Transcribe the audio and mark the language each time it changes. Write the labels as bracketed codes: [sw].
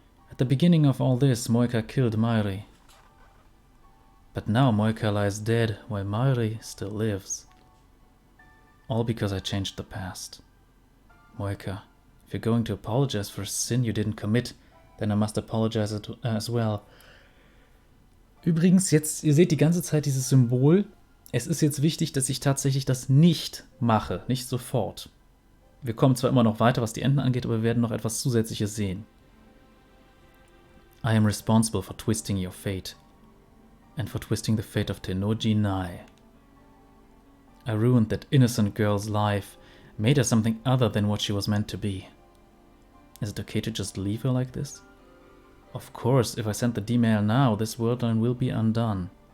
[en] At the beginning of all this, Moeka killed Mairi. But now Moeka lies dead while Mairi still lives. All because I changed the past. Moeka, if you're going to apologize for a sin you didn't commit, then I must apologize as well. [de] Übrigens, jetzt, ihr seht die ganze Zeit dieses Symbol. Es ist jetzt wichtig, dass ich tatsächlich das nicht mache, nicht sofort. Wir kommen zwar immer noch weiter, was die Enden angeht, aber wir werden noch etwas Zusätzliches sehen. [en] I am responsible for twisting your fate. And for twisting the fate of Tennoji Nai. I ruined that innocent girl's life, made her something other than what she was meant to be. Is it okay to just leave her like this? Of course, if I send the D-mail now, this wordline will be undone.